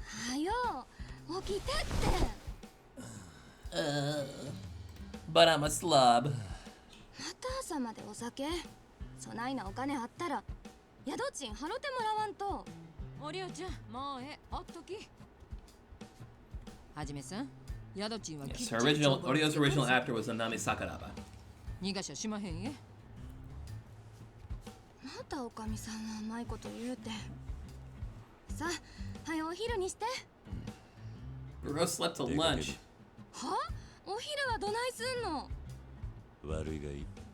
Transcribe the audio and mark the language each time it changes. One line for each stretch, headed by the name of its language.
Japanese: はよ、起きてって。
English: But I'm a slob.
Japanese: また朝までお酒。そないなお金あったら宿賃払ってもらわんと。おりょうちゃん、もうおっとき。はじめさん、宿賃は
English: Yes, her Orio's original actor was Nanami Sakuraba.
Japanese: 逃がしゃしまへんえ。またおかみさんはうまいこと言うて。さあ、はよお昼にして。
English: Bro slept till lunch.
Japanese: は？お昼はどないすんの？悪いがいい。